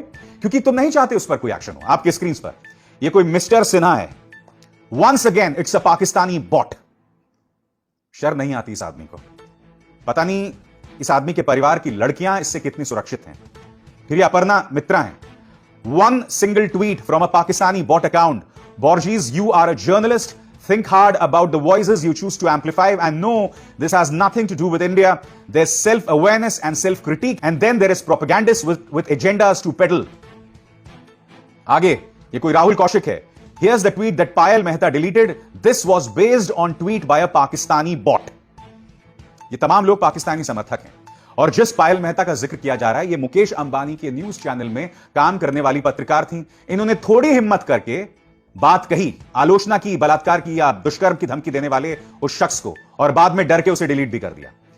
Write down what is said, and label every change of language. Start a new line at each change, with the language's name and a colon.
Hindi: क्योंकि तुम नहीं चाहते उस पर कोई एक्शन हो। आपके स्क्रीन पर यह कोई मिस्टर सिन्हा है।
English: Once again it's a Pakistani bot.
Hindi: शर्म नहीं आती इस आदमी को। पता नहीं इस आदमी के परिवार की लड़कियां इससे कितनी सुरक्षित हैं। फिर ये अपर्णा मित्रा हैं।
English: One single tweet from a Pakistani bot account. Borges, you are a journalist. Think hard about the voices you choose to amplify and know this has nothing to do with India. There's self-awareness and self-critique, and then there is propagandists with agendas to peddle.
Hindi: आगे ये कोई राहुल कौशिक है।
English: Here's the tweet that Payal Mehta deleted. This was based on tweet by a Pakistani bot.
Hindi: ये तमाम लोग पाकिस्तानी समर्थक हैं। और जिस पायल मेहता का जिक्र किया जा रहा है, ये मुकेश अंबानी के न्यूज चैनल में काम करने वाली पत्रकार थी। इन्होंने थोड़ी हिम्मत करके बात कही, आलोचना की बलात्कार की या दुष्कर्म की धमकी देने वाले उस शख्स को, और बाद में डर के उसे डिलीट भी कर दिया।